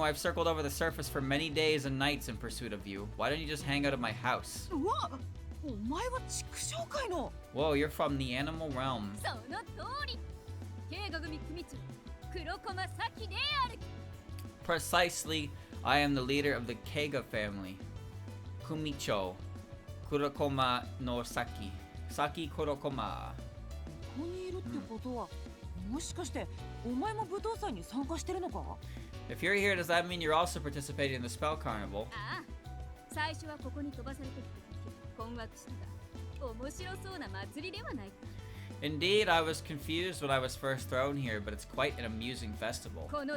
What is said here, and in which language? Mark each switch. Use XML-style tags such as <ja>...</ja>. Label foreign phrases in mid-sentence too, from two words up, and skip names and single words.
<en>I've circled over the surface for many days and nights in pursuit of you. Why don't you just hang out at my house? Whoa, you're from the animal realm. Precisely, I am the leader of the Keiga family. Kumicho. Kurokoma no Saki. Saki Kurokoma. If you're here, does that mean you're also participating in the Spell Carnival? Indeed, I was confused when I was first thrown here, but it's quite an amusing festival.</en>